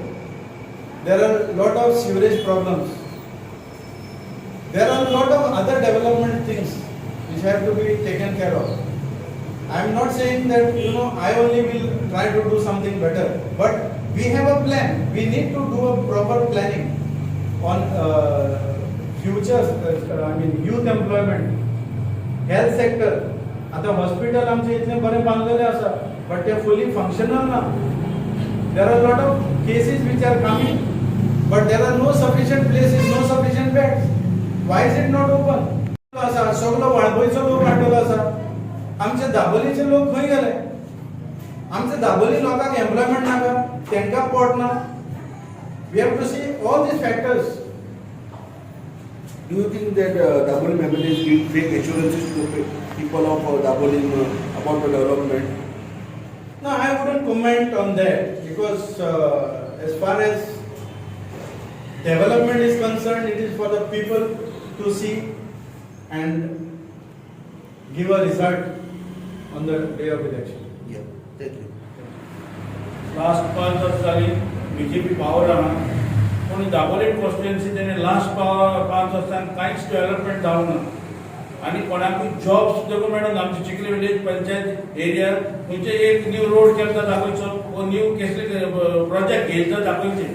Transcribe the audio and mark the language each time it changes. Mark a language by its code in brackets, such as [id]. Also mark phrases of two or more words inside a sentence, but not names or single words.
[en] There are a lot of sewerage problems. There are a lot of other development things which have to be taken care of. I am not saying that I only will try to do something better, but we have a plan. We need to do a proper planning on futures. Youth employment, health sector. [kok] आता हॉस्पिटल आमचे इतले बरे बांधलेले आसा, [en] but they are fully functional ना. There are a lot of cases which are coming, but there are no sufficient places, no sufficient beds. Why is it not open? [kok] असा सगळो वाळबोयचो लोक वाटलो आसा. आमचे दाबोलीचे लोक खंय गेले? आमचे दाबोली लोकांक एम्प्लॉयमेंट नाका, तांकां पोट ना. [en] We have to see all these factors. Do you think that Dabolim MLAs give fake assurances to people of Dabolim about the development? No, I wouldn't comment on that because as far as development is concerned, it is for the people to see and give a result on the day of election. Yeah, thank you. [kok] लास्ट 5 वर्ष झाली बीजेपी पावर आहा पण दाबोलीम कॉन्स्टिट्युएन्सी तेणे लास्ट 5 वर्सांत कांयच डेव्हलपमेंट जावना आनी कोणाकूय जॉब सुद्दां मेळना. आमचे चिखली [en] village panchayat area [kok] खंयचे एक [en] new road [kok] केला दाखोवचो वो न्यू कसले प्रोजेक्ट घेयचा दाखोवचे.